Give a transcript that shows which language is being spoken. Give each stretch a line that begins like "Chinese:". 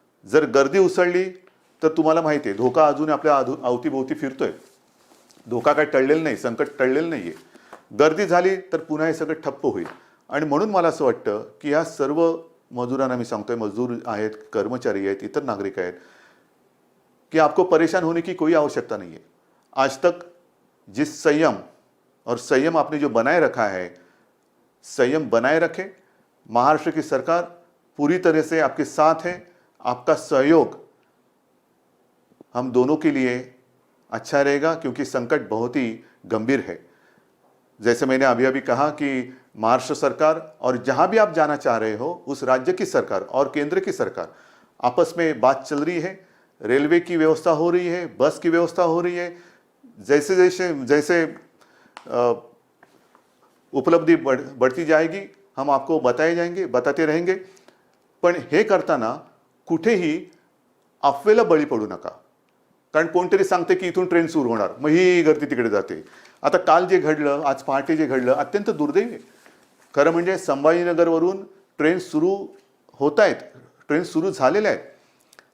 Marathi: जर गर्दी उसळली तर तुम्हाला माहिती आहे धोका अजून आपल्या अवतीभोवती फिरतोय. धोका काय टळलेला नाही, संकट टळलेलं नाही आहे. गर्दी झाली तर पुन्हा हे सगळं ठप्प होईल. आणि म्हणून मला असं वाटतं की ह्या सर्व मजुरांना मी सांगतोय, मजदूर आहेत, कर्मचारी आहेत, इतर नागरिक आहेत, कि
Hindi: आपको परेशान होने की कोई आवश्यकता नहीं है. आज तक जिस संयम आपने जो बनाए रखा है, संयम बनाए रखें. महाराष्ट्र की सरकार पूरी तरह से आपके साथ है. आपका सहयोग हम दोनों के लिए अच्छा रहेगा क्योंकि संकट बहुत ही गंभीर है. जैसे मैंने अभी अभी कहा कि महाराष्ट्र सरकार और जहां भी आप जाना चाह रहे हो उस राज्य की सरकार और केंद्र की सरकार आपस में बात चल रही है. रेलवे की व्यवस्था हो रही है, बस की व्यवस्था हो रही है. जैसे जैसे जैसे उपलब्धि बढ़ती जाएगी हम आपको बताते रहेंगे.
Marathi: पण हे करताना कुठेही अफवेला बळी पडू नका. कारण कोणतरी सांगते की इथून ट्रेन सुरू होणार, मग ही गर्दी तिकडे जाते. आता काल जे घडलं, आज पहाटे जे घडलं, अत्यंत दुर्दैवी आहे. खरं म्हणजे संभाजीनगरवरून ट्रेन सुरू होत आहेत, ट्रेन सुरू झालेल्या आहेत.